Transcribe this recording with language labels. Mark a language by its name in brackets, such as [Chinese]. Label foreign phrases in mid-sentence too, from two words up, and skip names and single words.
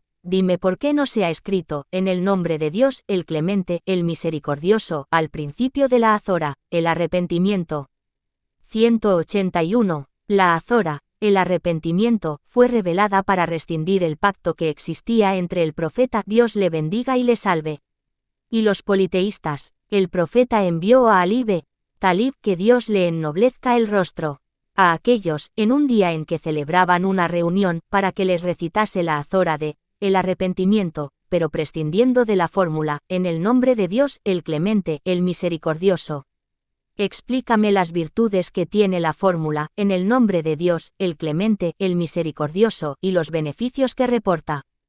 [Spanish] Dime por qué no se ha escrito, en el nombre de Dios, el Clemente, el Misericordioso, al principio de la Azora, el arrepentimiento. 181. La Azora, el arrepentimiento, fue revelada para rescindir el pacto que existía entre el profeta, Dios le bendiga y le salve, y los politeístas. El profeta envió a Ali b. Talib que Dios le ennoblezca el rostro a aquellos, en un día en que celebraban una reunión, para que les recitase la Azora de el arrepentimiento, pero prescindiendo de la fórmula, en el nombre de Dios, el Clemente, el Misericordioso. Explícame las virtudes que tiene la fórmula, en el nombre de Dios, el Clemente, el Misericordioso, y los beneficios que reporta.